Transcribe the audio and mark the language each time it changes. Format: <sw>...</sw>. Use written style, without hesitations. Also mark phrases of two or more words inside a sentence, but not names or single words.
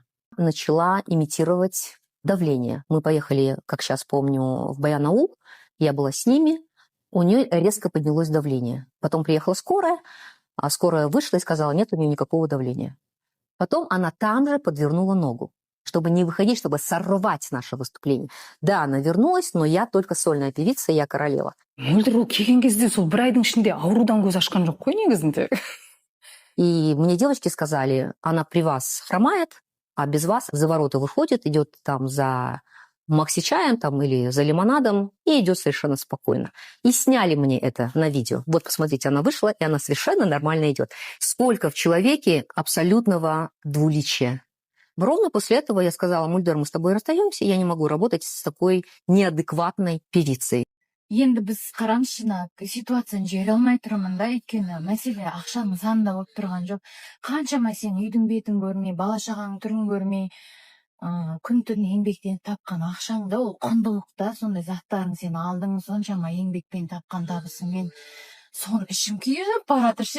<ru>Начала имитировать давление. Мы поехали, как сейчас помню, в Баянаул, я была с ними, у нее резко поднялось давление. Потом приехала скорая, а скорая вышла и сказала, нет у нее никакого давления. Потом она там же подвернула ногу, чтобы не выходить, чтобы сорвать наше выступление. Да, она вернулась, но я только сольная певица, я королева.</ru> <kk>Мөлдір келген кезде сол бір айдың ішінде аурудан көз ашқан жоқ қой негізінде.</kk> <ru>И мне девочки сказали, она при вас хромает, а без вас за ворота выходит, идет там за макси-чаем там, или за лимонадом и идет совершенно спокойно. И сняли мне это на видео. Вот, посмотрите, она вышла, и она совершенно нормально идет. Сколько в человеке абсолютного двуличия. Ровно после этого я сказала, Мульдер, мы с тобой расстаемся, я не могу работать с такой неадекватной певицей.</ru> <kk>Енді біз қараңызшына ситуацияны жібере алмай тұрмын да, өйткені мәселе ақшаның санында болып тұрған жоқ. Қаншама сен үйдің бетін көрмей, бала шағаның түрін көрмей, күн түн еңбектен тапқан ақшаңда ол құндылық та, сондай заттарын сен алдың, соншама еңбекпен тапқан табысыңмен соны ішім күйіп баратыр ше.</kk>